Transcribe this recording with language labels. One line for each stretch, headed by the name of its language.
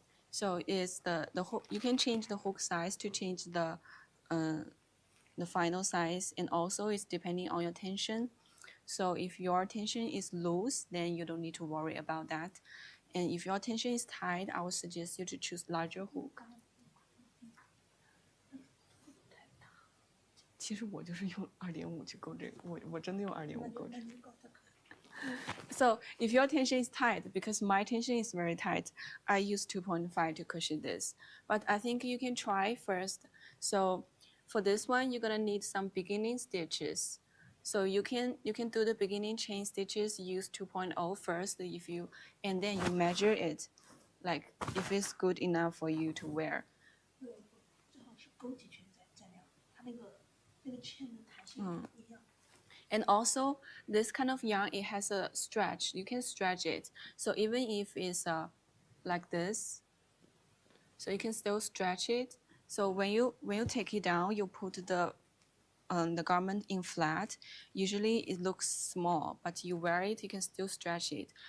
English: So it's the hook. You can change the hook size to change the final size, and also it's depending on your tension. So if your tension is loose, then you don't need to worry about that. And if your tension is tight, I would suggest you to choose larger hook.
Chinese: 其实我就是用2.5去勾这个，我真的用2.5勾这个。
English: So if your tension is tight, because my tension is very tight, I use 2.5 to cushion this. But I think you can try first. So for this one, you're gonna need some beginning stitches. So you can do the beginning chain stitches. Use 2.0 first, and then you measure it, like if it's good enough for you to wear.
Chinese: 正好是勾进去再量，它那个线的弹性不一样。
English: And also, this kind of yarn, it has a stretch. You can stretch it. So even if it's like this, so you can still stretch it. So when you take it down, you put the the garment in flat, usually it looks small, but you wear it, you can still stretch it.